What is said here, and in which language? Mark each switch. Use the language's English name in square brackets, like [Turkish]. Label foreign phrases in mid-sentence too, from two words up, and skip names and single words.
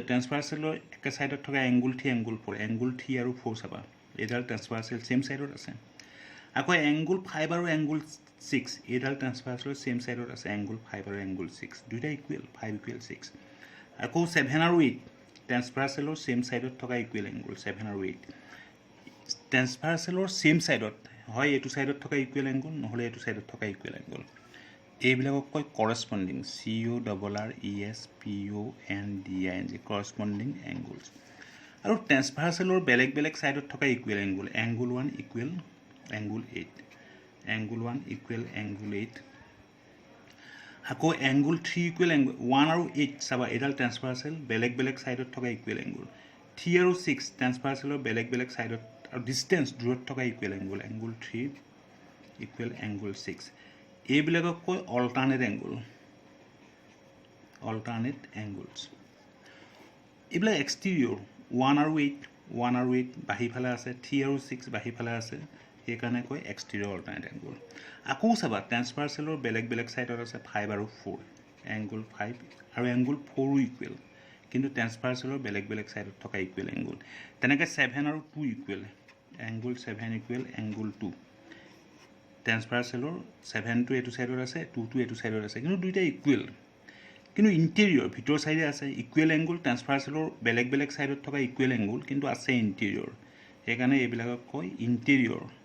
[Assamese] ট্ৰান্সভাৰ্সেলৰ একে সাইডত থকা [English] angle 3 angle 3 [Assamese] আৰু 4 চাবা এডাল [English] transversal same side [Assamese] আছে আকৌ angle 5 আৰু angle 6 এডাল [English] transversal same side [Assamese] আছে angle 5 আৰু angle 6 দুইটা [English] equal 5 equal 6 [Assamese] আকৌ 7 আৰু 8 [English] transversal same side [Assamese] থকা [English] equal angle 7 [Assamese] আৰু 8 [English] transversal same side [Assamese] হয় এটো সাইডত থকা [English] equal angle [Assamese] নহলে এটো সাইডত থকা [English] equal angle [Assamese] এইবিলাকক কয় corresponding [English] CORRESPONDING corresponding angles [Assamese] আৰু ট্ৰান্সভাৰ্সেলৰ বেলেগ বেলেগ সাইডত থকা [English] equal angle 1 equal angle 8 angle 1 equal angle 8 [Assamese] angle 1 equal angle 8 আকৌ [English] angle 3 equal angle 1 [Assamese] আৰু 8 চাবা এডাল ট্ৰান্সভাৰ্সেল বেলেগ বেলেগ সাইডত থকা [English] equal angle 3 [Assamese] আৰু 6 ট্ৰান্সভাৰ্সেলৰ বেলেগ বেলেগ সাইডত আৰু ডিসটেন্স দূৰত থকা [English] equal angle 3 equal angle 6 [Assamese] এইবিলাকক কয় alternate angles এইবিলাক exterior 1 আৰু 8 বাহি ফালে আছে 3 আৰু 6 বাহি ফালে আছে এই কাৰণে কয় [English] exterior alternate angle [Assamese] আকৌ চাবা ট্ৰান্সভাৰ্সেলৰ বেলেগ বেলেগ সাইডত আছে 5 আৰু 4 angle 5 আৰু angle 4 ইকুৱেল কিন্তু ট্ৰান্সভাৰ্সেলৰ বেলেগ বেলেগ সাইডত থকা [English] equal angle [Assamese] তেনেকৈ 7 আৰু 2 [English] equal angle 7 equal angle 2 [Assamese] ট্ৰান্সভাৰ্সেলৰ 7 টো এটো সাইডত আছে 2 টো এটো সাইডত আছে কিন্তু দুইটা ইকুৱেল কিন্তু ইন্টেৰিয়ৰ ভিতৰ সাইডে আছে [English] equal angle [Assamese] ট্ৰান্সভাৰ্সেলৰ বেলেগ বেলেগ সাইডত থকা [English] equal angle [Assamese] কিন্তু আছে ইন্টেৰিয়ৰ এই কাৰণে এইবিলাকক কয় ইন্টেৰিয়ৰ